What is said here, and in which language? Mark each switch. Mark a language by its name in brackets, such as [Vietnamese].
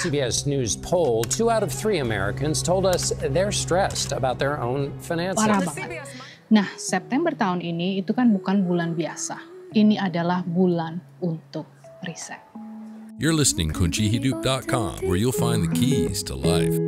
[English] CBS News poll, 2 out of 3 Americans told us they're stressed about their own finances. [Indonesian] Parah banget. Nah, September tahun ini itu kan bukan bulan biasa. Ini adalah bulan untuk riset. [English] You're listening KunciHidup.com, where you'll find the keys to life.